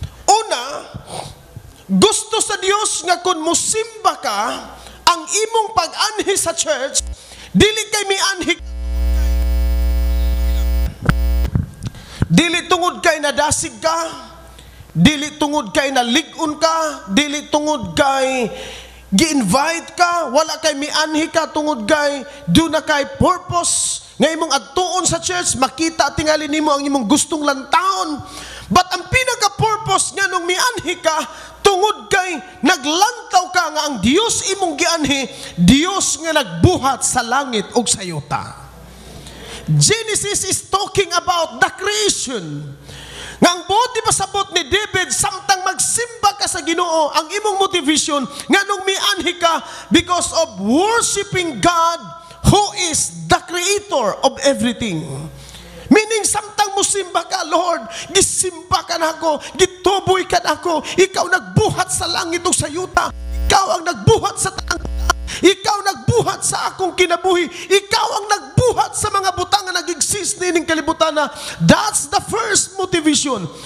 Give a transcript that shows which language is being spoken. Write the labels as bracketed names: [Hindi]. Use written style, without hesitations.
[Cebuano] Una, gusto sa Dios nga kun musimba ka, ang imong pag-anhi sa church dili kay mianhi, dili tungod kay nadasig ka, dili tungod kay nalig-on ka, dili tungod kay gi-invite ka, wala kay mianhi ka tungod kay do na kay purpose nga imong adtuon sa church, makita tingali nimo ang imong gustong lantaon. But ang pinaka-purpose nga nung mianhi ka, tungod kay naglantaw ka nga ang Dios imong gianhi, Dios nga nagbuhat sa langit ug sa yuta. [English] Genesis is talking about the creation. [Cebuano] Nga ang buot pasabot ni David, samtang magsimba ka sa Ginoo, ang imong motivation nga nung mianhi ka [English] because of worshiping God who is the creator of everything. [Cebuano] Meaning, samtang musimba ka, Lord, gisimba ka na ako, gituboy ka na ako, ikaw nagbuhat sa langit o sa yuta, ikaw ang nagbuhat sa taang, ikaw nagbuhat sa akong kinabuhi, ikaw ang nagbuhat sa mga butang na nag-exist nining kalibutan na. [English] That's the first motivation.